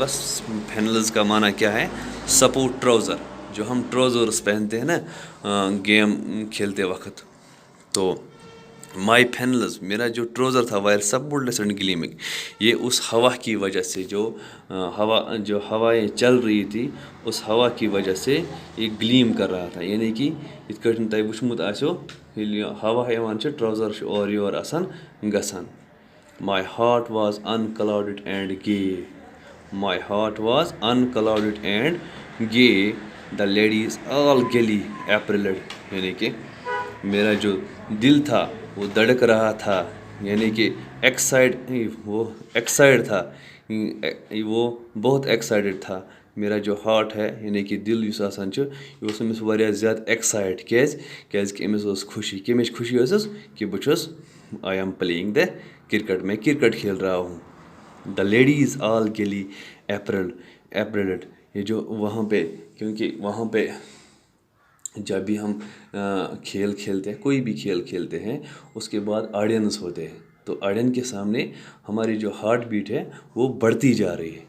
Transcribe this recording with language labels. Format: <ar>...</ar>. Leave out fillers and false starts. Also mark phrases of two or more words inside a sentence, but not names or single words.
<ur>فینلز کا معنی کیا ہے؟</ur> <en>sport trouser,</en> <ur>جو ہم ٹراؤزرز پہنتے ہیں نا گیم کھیلتے وقت، تو</ur> <en>my flannels,</en> <ur>میرا جو ٹراؤزر تھا،</ur> <en>were sportless and gleaming,</en> <ur>یہ اس ہوا کی وجہ سے، جو ہوائیں چل رہی تھی، اس ہوا کی وجہ سے یہ گلیم کر رہا تھا، یعنی کہ</ur> <ks>یِتھ کٲٹھۍ تۄہہِ وٕچھمُت آسیو ییٚلہِ ہوا یِوان چھِ ٹراؤزر چھُ اورٕ یورٕ آسان گژھان۔</ks> <en>My heart was unclouded and gay. My heart was unclouded and gay. The ladies all gaily apparelled.</en> <ur>یعنی کہ میرا جو دل تھا وہ دھڑک رہا تھا، یعنی کہ وہ ایکسائڈ تھا، وہ بہت ایکسائڈڈ تھا۔ میرا جو ہارٹ ہے یعنی کہ دل</ur> <ks>یُس آسان چھُ، یہِ اوس أمِس واریاہ زیادٕ ایکسائڈ، کیٛازِکہِ أمِس ٲس خوشی، کَمِچ خوشی ٲسٕس کہ بہٕ چھُس</ks> <en>I am playing the cricket,</en> <ur>میں کرکٹ کھیل رہا ہوں۔</ur> <en>the ladies all gaily apparelled,</en> <ur>یہ جو وہاں پہ، کیونکہ وہاں پہ جب بھی ہم کھیل کھیلتے ہیں، کوئی بھی کھیل کھیلتے ہیں، اس کے بعد آڈینس ہوتے ہیں، تو آڈینس کے سامنے ہماری جو</ur> <en>heart beat</en> <ur>ہے وہ بڑھتی جا رہی ہے۔</ur>